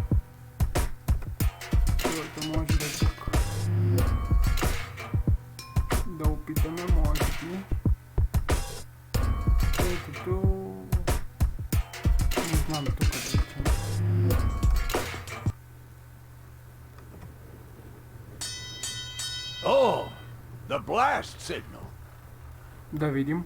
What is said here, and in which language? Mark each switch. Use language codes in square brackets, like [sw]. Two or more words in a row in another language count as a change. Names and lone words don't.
[bg] Първото може да е тук. Да опитаме, може би. Третото... знам тук да речем. [en] Oh, the blast signal. [bg] Да видим.